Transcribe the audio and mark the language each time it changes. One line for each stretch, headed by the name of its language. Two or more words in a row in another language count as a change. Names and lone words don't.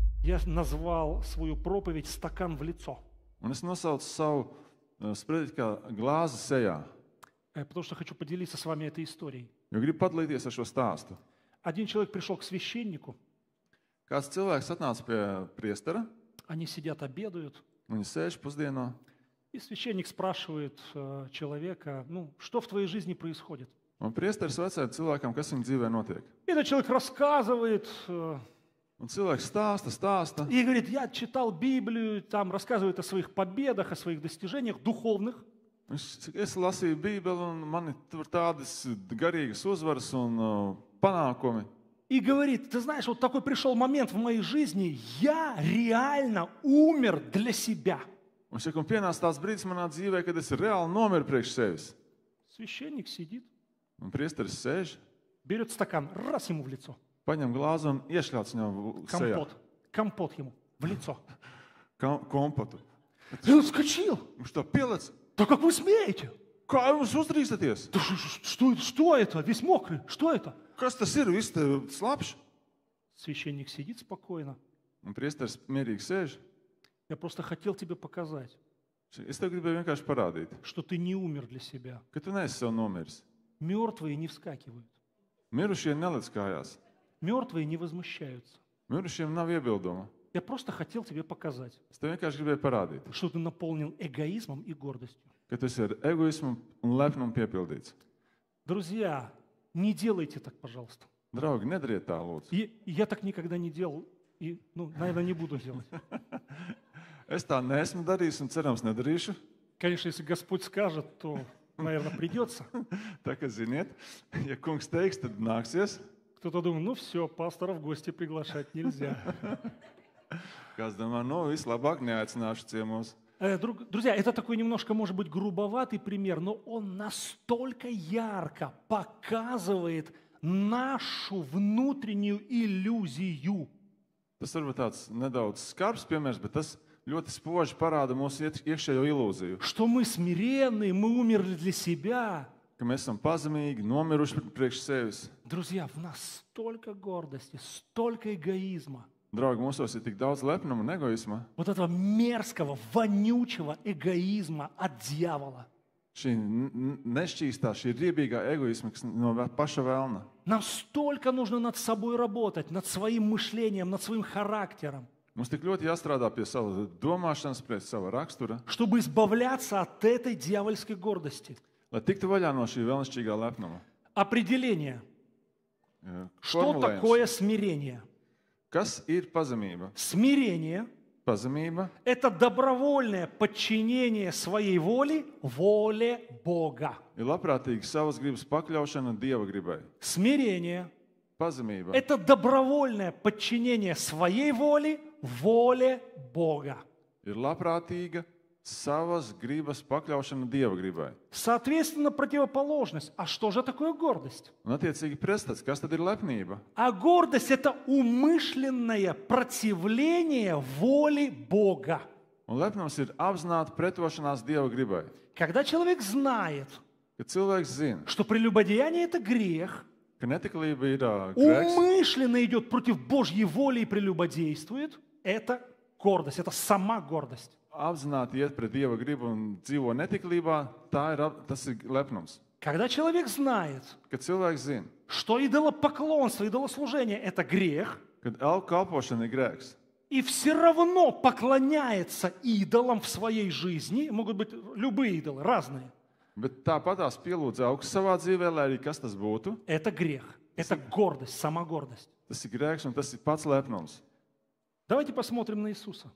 Russian: я назвал свою проповедь «Стакан в лицо»,
Latvian: Un es nosaucu savu sprediķi kā glāzi sejā,
Russian: потому что хочу поделиться с вами этой историей.
Latvian: jo gribu padalīties ar šo stāstu.
Russian: Один человек пришел к священнику,
Latvian: Kāds cilvēks atnāca pie priestera,
Russian: они сидят, обедают,
Latvian: viņi sēž pusdienā,
Russian: и священник спрашивает человека, ну, что в твоей жизни происходит?
Latvian: un priesteris vecāja cilvēkam, kas viņa dzīvē notiek.
Russian: И этот человек рассказывает,
Latvian: Un cilvēks stāsta,
Russian: и говорит, я читал Библию, там рассказывает о своих победах, о своих достижениях духовных.
Latvian: Es lasīju Bībeli, un man ir tur tādas garīgas uzvaras un panākumi.
Russian: И говорит, ты знаешь, вот такой пришел момент в моей жизни, я реально умер для себя.
Latvian: Un šeit pienāca tāds brīdis manā dzīvē, kad es reāli nomiru priekš sevis.
Russian: Священник сидит,
Latvian: Un priesteris sēž,
Russian: берет стакан, раз ему в лицо.
Latvian: paņem glāzi un iešļauts viņam sejā.
Russian: Компот ему в лицо.
Latvian: Kompatu.
Russian: И он вскочил.
Latvian: Viņš to pielec.
Russian: Да как вы смеете?
Latvian: Kā jūs uzdrīkstaties?
Russian: Да что это? Весь мокрый. Что это?
Latvian: Kas tas ir? Viss te slapjš?
Russian: Священник сидит спокойно.
Latvian: Un priesteris mierīgi sēž.
Russian: Я просто хотел тебе показать,
Latvian: Es tev gribēju vienkārši parādīt,
Russian: что ты не умер для себя.
Latvian: ka tu neesi sev nomiris.
Russian: Мертвые не вскакивают.
Latvian: Mirušie neliec kājās.
Russian: Мертвые не возмущаются.
Latvian: Mirušiem nav iebildumu.
Russian: Я просто хотел тебе показать,
Latvian: Es tev vienkārši gribēju parādīt,
Russian: что ты наполнен эгоизмом и гордостью.
Latvian: ka tu esi ar egoismu un lepnumu piepildīts.
Russian: Друзья, не делайте так, пожалуйста.
Latvian: Draugi, nedariet tā, lūdzu.
Russian: И я так никогда не делал, и, наверное, не буду делать.
Latvian: Es tā neesmu darījis un cerams nedarīšu.
Russian: Конечно, если Господь скажет, то, наверное, придется.
Latvian: Tā kā ziniet, ja kungs teiks, tad nāksies.
Russian: Кто-то думает, ну все, пастора в гости приглашать нельзя.
Latvian: Kāds domā, vislabāk neaicināšu ciemos.
Russian: Друзья, это такой немножко, может быть, грубоватый пример, но он настолько ярко показывает нашу внутреннюю иллюзию.
Latvian: Tas varbūt tāds nedaudz skarbs piemērs, bet tas ļoti spoži parāda mūsu iekšējo ilūziju.
Russian: Что мы смиренные, мы умерли для себя.
Latvian: Ka mēs esam pazemīgi, nomiruši priekš sevis.
Russian: Друзья, в нас столько гордости, столько эгоизма.
Latvian: Draugi, mūsos ir tik daudz lepnuma un egoisma.
Russian: Вот этого мерзкого, вонючего эгоизма от дьявола.
Latvian: Šī nešķīstā, šī riebīgā egoisma, kas no paša vēlna.
Russian: Нам столько нужно над собой работать, над своим мышлением, над своим характером,
Latvian: Mums tik ļoti jāstrādā pie sava domāšanas, pie sava rakstura,
Russian: чтобы избавляться от этой дьявольской гордости.
Latvian: lai tiktu vaļā no šī vēlnišķīgā lepnuma.
Russian: Определение. Что
Latvian: Formulējums.
Russian: такое смирение?
Latvian: Kas ir pazemība?
Russian: Смирение
Latvian: Pazemība
Russian: – это добровольное подчинение своей воли воле Бога.
Latvian: ir labprātīgi savas gribas pakļaušana Dieva gribai.
Russian: Смирение
Latvian: Pazemība
Russian: – это добровольное подчинение своей воли воле Бога.
Latvian: ir labprātīga savas gribas pakļaušana Dieva gribai.
Russian: Соответственно, противоположность. А что же такое гордость?
Latvian: Un attiecīgi prestats, kas tad ir lepnība?
Russian: А гордость – это умышленное противление воле Бога.
Latvian: Un lepnums ir apzināta pretošanās Dieva gribai.
Russian: Когда человек знает,
Latvian: Kad cilvēks zina,
Russian: что прелюбодеяние – это грех,
Latvian: ka netiklība ir grēks,
Russian: умышленно идет против Божьей воли и прелюбодействует, это гордость, это сама гордость.
Latvian: apzināti iet pret Dieva gribu un dzīvo netiklībā, tas ir lepnums.
Russian: Когда человек знает,
Latvian: Kad cilvēks zina,
Russian: что идолопоклонство, идолослужение – это грех,
Latvian: ka elku kalpošana ir grēks,
Russian: и все равно поклоняется идолам в своей жизни, могут быть любые идолы, разные,
Latvian: bet tāpatās pielūdz augs savā dzīvē, lai arī kas tas būtu,
Russian: это грех, это гордость, сама гордость.
Latvian: tas ir grēks un tas ir pats lepnums.
Russian: Давайте посмотрим на Иисуса.